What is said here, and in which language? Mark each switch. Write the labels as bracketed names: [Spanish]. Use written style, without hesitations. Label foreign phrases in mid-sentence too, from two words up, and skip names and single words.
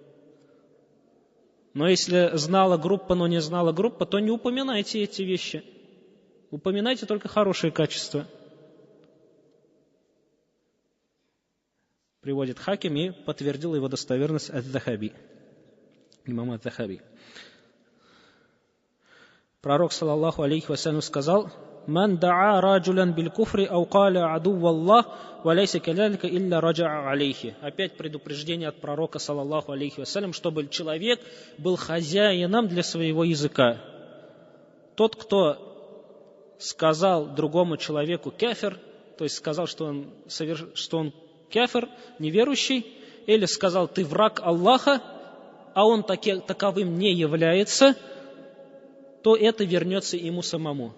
[Russian] Но если знала группа, но не знала группа, то не упоминайте эти вещи. Упоминайте только хорошие качества. Приводит Хаким и подтвердил его достоверность ад-Дахаби, имам ад-Дахаби. Пророк, [Arabic] صلى الله عليه وسلم, сказал, «من دعا رجلا بالكفر أو قال عدو الله وليس كذلك إلا رجع عليه». [Russian] Опять предупреждение от пророка, [Arabic] صلى الله عليه وسلم, [Russian] чтобы человек был хозяином для своего языка. Тот, кто сказал другому человеку кафир, то есть сказал, что он кафир, неверующий, или сказал, ты враг Аллаха, а он таковым не является, то это вернется ему самому.